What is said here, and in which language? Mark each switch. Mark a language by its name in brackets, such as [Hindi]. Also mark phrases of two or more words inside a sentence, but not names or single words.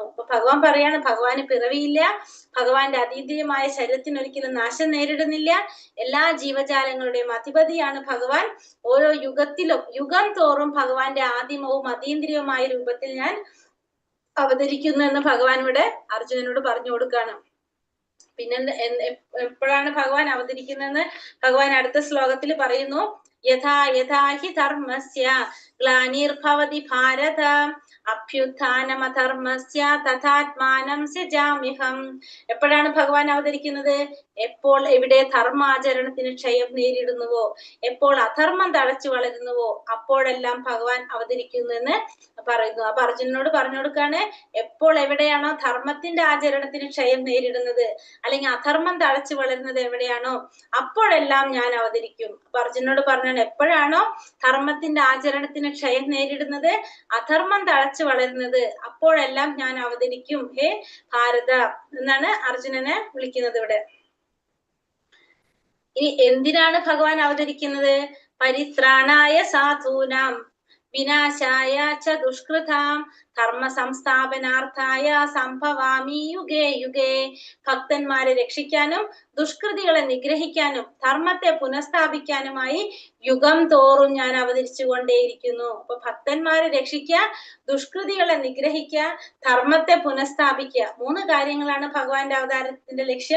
[Malayalam] അപ്പൊ ഭഗവാൻ പറയാണ് ഭഗവാന് പിറവിയില്ല, ഭഗവാന്റെ അതീന്ദ്രിയമായ ശരീരത്തിന് ഒരിക്കലും നാശം നേരിടുന്നില്ല, എല്ലാ ജീവജാലങ്ങളുടെയും അധിപതിയാണ് ഭഗവാൻ. ഓരോ യുഗത്തിലും യുഗം തോറും ഭഗവാന്റെ ആദിമവും അതീന്ദ്രിയവുമായ രൂപത്തിൽ ഞാൻ അവതരിക്കുന്നു എന്ന് ഭഗവാൻ ഇവിടെ അർജുനനോട് പറഞ്ഞു കൊടുക്കാണ്. പിന്നെ എപ്പോഴാണ് ഭഗവാൻ അവതരിക്കുന്നതെന്ന് ഭഗവാൻ അടുത്ത ശ്ലോകത്തിൽ പറയുന്നു. [Sanskrit] യഥാ യഥാ ഹി ധർമ്മസ്യ ഗ്ലാനിർഭവതി ഭാരത അഭ്യുത്ഥാനമധർമ്മസ്യ തഥാത്മാനം സൃജാമ്യഹം. [Malayalam] എപ്പോഴാണ് ഭഗവാൻ അവതരിക്കുന്നത്? എപ്പോൾ എവിടെ ധർമാചരണത്തിന് ക്ഷയം നേരിടുന്നുവോ, എപ്പോൾ അധർമ്മം തഴച്ചു വളരുന്നുവോ, അപ്പോഴെല്ലാം ഭഗവാൻ അവതരിക്കുന്നു എന്ന് പറയുന്നു. അപ്പൊ അർജുനനോട് പറഞ്ഞു കൊടുക്കാണ്, എപ്പോൾ എവിടെയാണോ ധർമ്മത്തിന്റെ ആചരണത്തിന് ക്ഷയം നേരിടുന്നത്, അല്ലെങ്കിൽ അധർമ്മം തഴച്ചു വളരുന്നത് എവിടെയാണോ, അപ്പോഴെല്ലാം ഞാൻ അവതരിക്കും. അപ്പൊ അർജുനനോട് പറഞ്ഞാണ്, എപ്പോഴാണോ ധർമ്മത്തിന്റെ ആചരണത്തിന് ക്ഷയം നേരിടുന്നത്, അധർമ്മം തഴച്ചു വളരുന്നത്, അപ്പോഴെല്ലാം ഞാൻ അവതരിക്കും ഹേ ഭാരത എന്നാണ് അർജുനനെ വിളിക്കുന്നത് ഇവിടെ. ഇനി എന്തിനാണ് ഭഗവാൻ അവതരിക്കുന്നത്? [Sanskrit] പരിത്രാണായ സാധൂനാം വിനാശായ ച ദുഷ്കൃതാം ധർമ്മ സംസ്ഥാപനാർത്ഥായ സംഭവാമി യുഗേ യുഗേ. [Malayalam] ഭക്തന്മാരെ രക്ഷിക്കാനും ദുഷ്കൃതികളെ നിഗ്രഹിക്കാനും ധർമ്മത്തെ പുനഃസ്ഥാപിക്കാനുമായി യുഗം തോറും ഞാൻ അവതരിച്ചു കൊണ്ടേയിരിക്കുന്നു. അപ്പൊ ഭക്തന്മാരെ രക്ഷിക്കുക, ദുഷ്കൃതികളെ നിഗ്രഹിക്കുക, ധർമ്മത്തെ പുനഃസ്ഥാപിക്കുക, 3 കാര്യങ്ങളാണ് ഭഗവാന്റെ അവതാരത്തിന്റെ ലക്ഷ്യം.